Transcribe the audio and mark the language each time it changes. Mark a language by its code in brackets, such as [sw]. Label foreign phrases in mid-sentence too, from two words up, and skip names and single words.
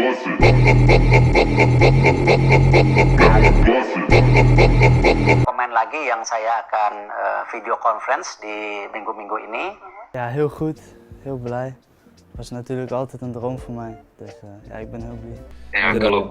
[id] Pemain lagi yang saya akan [en] video conference [id] di minggu-minggu ini. [nl] Ja, heel goed. Heel blij. Was natuurlijk altijd een droom voor mij. Dus ja, ik ben heel blij. [id] Ja, kalau